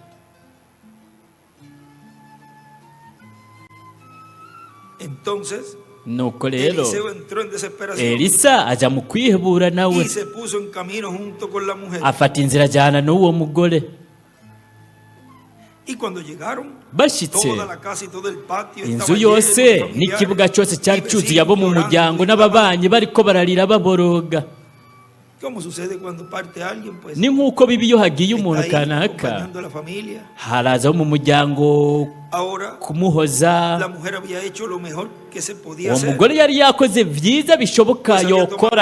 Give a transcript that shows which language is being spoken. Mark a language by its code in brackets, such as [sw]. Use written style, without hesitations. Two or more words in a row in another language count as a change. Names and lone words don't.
[rw] nuko rero Elisa ajya mu kwihebura nawe, afata inzira ajyana n'uwo mugore. bashyitse inzu yose n'ikibuga cyose cyari cyuzuye abo mu muryango n'ababanyi bariko bararira baboroga. ni nk'uko biba iyo hagiye umuntu kanaka, haraza abo mu muryango kumuhoza. uwo mugore yari yakoze byiza bishoboka yokora.